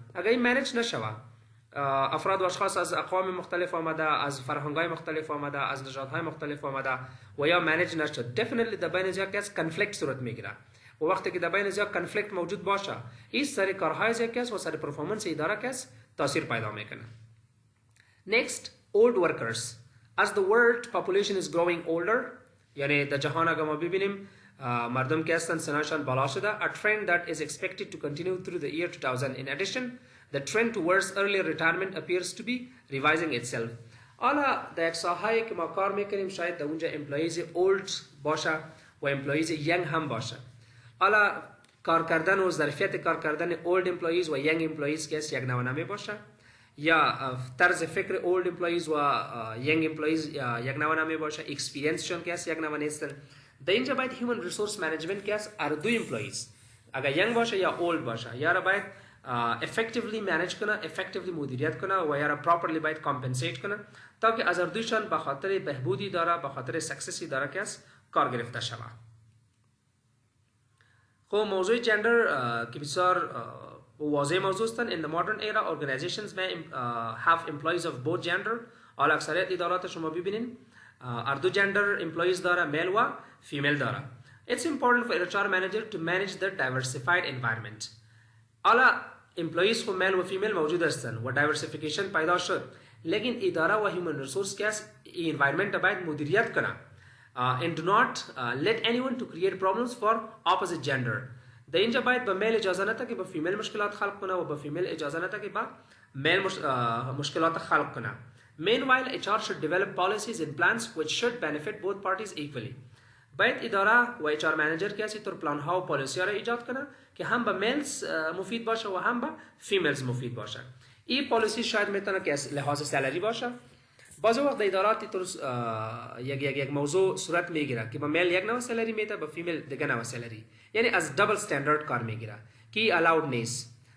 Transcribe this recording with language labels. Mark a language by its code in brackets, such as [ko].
[fa] اگر این منیج نشوه، افراد و اشخاص از اقوام مختلف آمده، از فرهنگ‌های مختلف آمده، از نژادهای مختلف آمده و یا منیج نشد، دفینیتلی در بین زیاد که کنفلیکت صورت میگیره و وقتی که در بین زیاد کنفلیکت موجود باشه این سر کارهای زیاد که و سر پرفورمنس اداره که تاثیر پیدا میکنه. [en] Next, old workers. As the world population is growing older، [fa] یعنی در جهان اگر ما ببینیم مردم که هستن سنشان بالا شده، [en] a trend that is expected to continue through the year 2000. In addition, the trend towards early retirement appears to be revising itself. [fa] حالا در یک ساحه‌ای که ما کار میکنیم شاید در اونجا امپلاییز اولد باشه و امپلاییز ینگ هم باشه. حالا کار کردن و ظرفیت کار کردن اولد امپلاییز و ینگ امپلاییز که است یک نوع نمی باشه، یا طرز فکر اولد امپلاییز و ینگ امپلاییز یک نوع نمی باشه، اکسپریانس شون که است یک نوع نیستن. در اینجا باید هیومن ریسورس منیجمنت که است دو امپلاییز اگر ینگ باشه یا اولد باشه یا را باید افکتیولی منیج کنه، افکتیولی مدیریت کنه و یا را پراپرلی باید کامپنسیت کنه تا که از دویشان به خاطر بهبودی داره، به خاطر سکسسی داره که است کار گرفته شود. خب موضوع جندر که بسیار واضح موضوع هستند. [en] In the modern era, organizations may have employees of both gender. [fa] حالا اکثریت ادارات شما ببینین دو جندر employees داره، میل و فیمیل داره. [en] It's important for HR manager to manage the diversified environment. [fa] حالا employees خو میل و فیمیل موجود هستند و diversification پیدا شد، لیکن اداره و human resource که است این environment باید مدیریت کنه. [en] And do not let anyone to create problems for opposite gender. [fa] در اینجا باید به میل اجازه نده که با فیمیل مشکلات خلق کنه و با فیمیل اجازه نده که با میل مشکلات خلق کنه. [en] Meanwhile, HR should develop policies and plans which should benefit both parties equally. [fa] باید اداره و HR manager که اسی طور پلان ها و پالیسی ها را ایجاد کنه که هم به میلز مفید باشه و هم به فیمیلز مفید باشه. این پالیسی شاید میتونه که از لحاظ سالری باشه. بعض وقت در ادارات طور یک موضوع صورت میگیره که با میل یک نوع سالری میده، با فیمیل دیگه نوع سالری، یعنی از دبل استاندارد کار میگیره که الاود نیست.